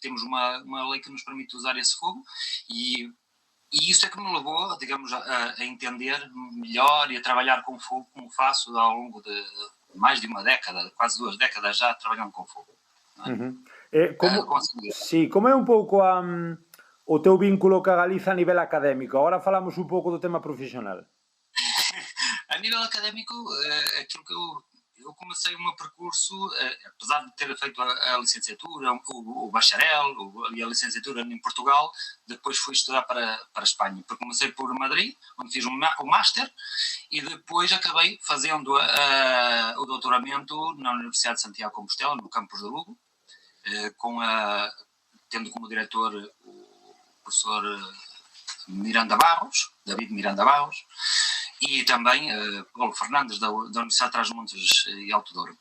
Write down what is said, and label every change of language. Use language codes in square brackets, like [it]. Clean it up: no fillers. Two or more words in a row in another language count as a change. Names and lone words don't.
[pt] Temos uma lei que nos permite usar esse fogo, e isso é que me levou, digamos, a entender melhor e a trabalhar com fogo, como faço ao longo de mais de uma década, quase 2 décadas já trabalhando com fogo. [gl] Como é un pouco o teu vínculo ca Galiza a nivel académico? Agora falamos un pouco do tema profesional. [pt] A nível académico, aquilo que eu comecei o meu percurso, apesar de ter feito a licenciatura, o bacharel e a licenciatura em Portugal, depois fui estudar para a Espanha. Porque comecei por Madrid, onde fiz o máster, e depois acabei fazendo o doutoramento na Universidade de Santiago de Compostela, no campus de Lugo, tendo como diretor o professor David Miranda Barros, e também Paulo Fernandes, da Universidade de Trás-os-Montes e Alto Douro.